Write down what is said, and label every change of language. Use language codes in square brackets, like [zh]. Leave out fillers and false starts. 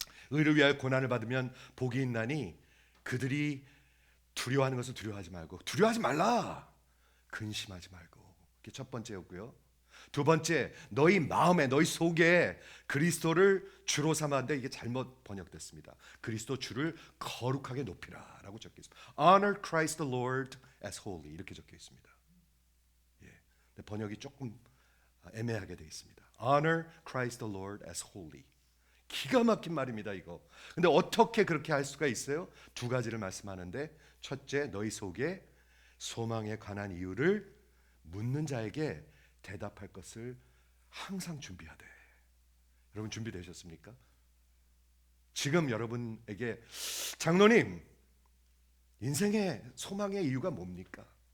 [ko] 의를 위하여 고난을 받으면 복이 있나니, 그들이 두려워하는 것을 두려워하지 말고, 두려워하지 말라, 근심하지 말고. 그게 첫 번째였고요. 두 번째, 너희 마음에, 너희 속에 그리스도를 주로 삼았는데 이게 잘못 번역됐습니다. 그리스도 주를 거룩하게 높이라 라고 적혀 있습니다. [en] Honor Christ the Lord as holy, [ko] 이렇게 적혀 있습니다. 예, 번역이 조금 애매하게 되어 있습니다. [en] Honor Christ the Lord as holy. [ko] 기가 막힌 말입니다, 이거. 근데 어떻게 그렇게 할 수가 있어요? 두 가지를 말씀하는데, 첫째, 너희 속에 소망에 관한 이유를 묻는 자에게 대답할 것을 항상 준비하되. 여러분 준비되셨습니까? 지금 여러분에게, 장로님, 인생의 소망의 이유가 뭡니까?